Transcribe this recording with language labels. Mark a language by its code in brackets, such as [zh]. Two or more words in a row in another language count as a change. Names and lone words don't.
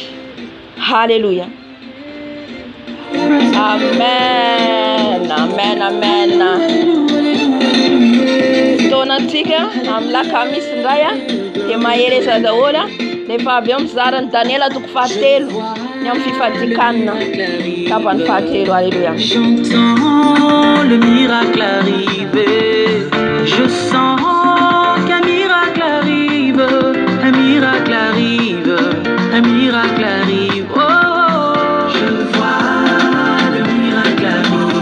[mg] Halleluja. Amen, amen, amen. Fotoanantsika amin'ny lakamisy indray dia mahereza daholo. Rehefa avy eo mizara ny Daniela toko fahatelo ny amin'ny fifadikanana tapany fahatelo. Alléluia. [fr] J'entends le miracle arriver. Je sens qu'un miracle arrive. Un miracle arrive. Un miracle arrive. Oh, je vois le miracle arrive.